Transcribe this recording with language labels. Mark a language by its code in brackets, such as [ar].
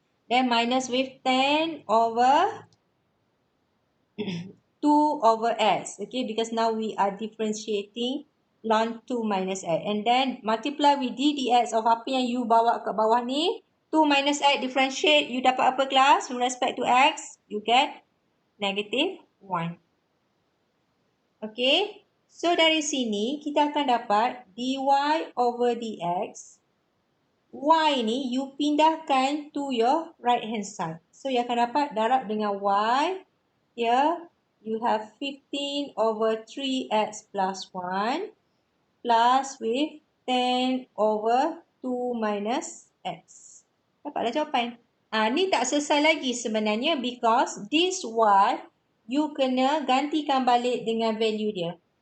[en] Then minus with 10 over 2 over x. Okay, because now we are differentiating ln 2 minus x. And then multiply with d dx of [ms] apa yang you bawa kat bawah ni. [en] 2 minus x differentiate, you [ms] dapat apa kelas? [en] With respect to x, you get negative 1. [ms] Okay, so dari sini kita akan dapat dy over dx. [en] Y [ms] ni you pindahkan [en] to your right hand side. [ms] So you akan dapat darab dengan y. [en] Here you have 15 over 3x plus 1 plus with 10 over 2 minus x. [ms] Dapatlah jawapan. Ni tak selesai lagi sebenarnya [en] because this y [ms] you kena gantikan balik dengan value dia.